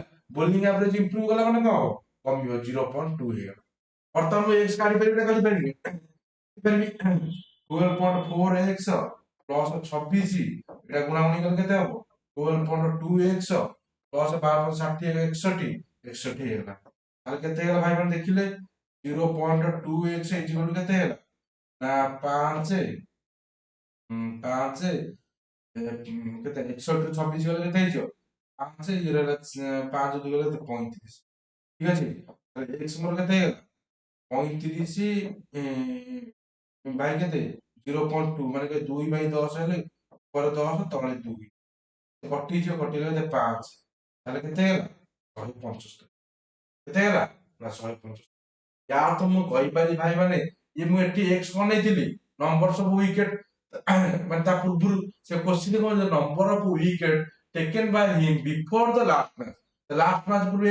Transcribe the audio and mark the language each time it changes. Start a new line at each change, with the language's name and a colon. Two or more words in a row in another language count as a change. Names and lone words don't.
English: bowling average
Odia: ଇମ୍ପ୍ରୁଭ କଲା ମାନେ କଣ ହବ କମିବ 0.2 ହେଇଗଲା ବର୍ତ୍ତମାନ ମୁଁ ଏକ୍ସ କାଢିପାରିବି ନା କାଢିପାରିବି କାଢିପାରିବି 12.4 x ପ୍ଲସ 26 ଏଟା ଗୁଣାଗୁଣି କଲେ କେତେ ହବ 12.2 x ପ୍ଲସ 12 60 61 ହେଇଗଲା ତାହେଲେ କେତେ ହେଇଗଲା ଭାଇ ମାନେ ଦେଖିଲେ 0.2 x କେତେ ହେଲା ନା 5 5 କେତେ 61 ରୁ 26 ଗଲେ କେତେ ହେଇଯିବ 5 ଇଏ ରହିଲା 5 2 ଗଲେ 35
Bangla: ঠিক আছে তাহলে
Odia: x ମୋର କେତେ ହେଇଗଲା 35 ବାଇ କେତେ 0.2 ମାନେ 2/10 ହେଲେ ଉପରେ 10 ତଳେ 2 କଟିଯିବ କଟିଗଲେ କେତେ 5 ତାହେଲେ କେତେ ହେଲା 175 କେତେ ହେଲା ନା 175
Hindi: यार तो
Odia: ମୁଁ କହିପାରିବି ଭାଇ ମାନେ ଇଏ ମୁଁ ଏଠି x କଣ ନେଇଥିଲି ନମ୍ବର ସବୁ ୱିକେଟ ମାନେ ତା ପୂର୍ବରୁ ସେ କ୍ୱେଶ୍ଚିନ କଣ
English: number of wicket taken by him before the last match
Odia: ପୂର୍ବରୁ